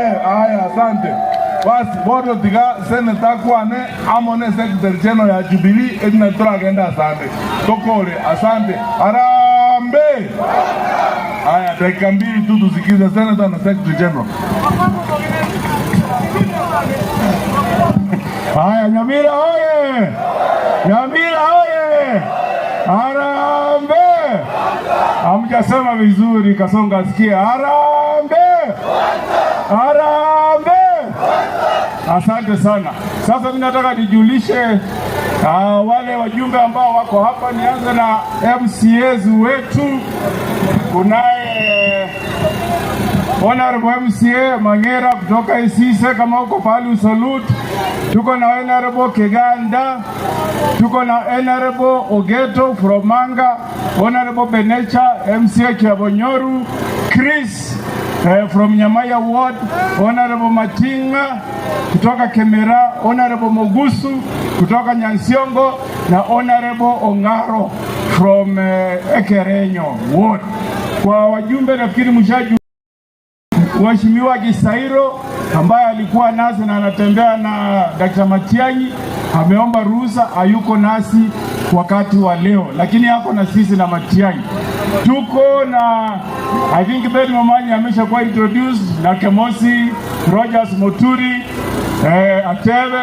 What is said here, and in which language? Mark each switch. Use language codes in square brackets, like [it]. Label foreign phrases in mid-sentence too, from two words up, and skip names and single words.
[sw] Aya, asante. [guz] Basi bodo tiga seneta kwane amone [en] secretary general [guz] ya Jubilee edina tora agenda. [sw] Asante tokole, asante Arambe. Aya, dakika mbili tu tusikize seneta na [en] secretary general. [sw] Aya, Nyamira oye! Nyamira oye! Arambe! Hamjasema vizuri, Kasonga sikia. Arambe! Arambe! Asante sana. Sasa mimi nataka nijulishe wale wajumbe ambao wako hapa. Nianze na MCAs wetu. Kunaye Honorable MCA Mangera kutoka Isise, kama uko pale usalute. Tuko na Honorable Keganda, tuko na Honorable Ogeto from Manga, Honorable Benecha MCA Kiabonyoru, Chris from Nyamaya Ward, Honorable Matinga kutoka Kemera, Honorable Mogusu kutoka Nyansiongo, na Honorable Ongaro from Ekerenyo Ward. Kwa wajumbe nafikiri mshaju Mheshimiwa Gisairo ambaye alikuwa nasi na anatembea na Dr. Matiang'i ameomba ruhusa, hayuko nasi wakati wa leo, lakini yako na sisi na Matiang'i. Tuko na [en] I think [sw] Ben Momanyi ameshakuwa introduced, na Kemosi Rogers Moturi Atebe.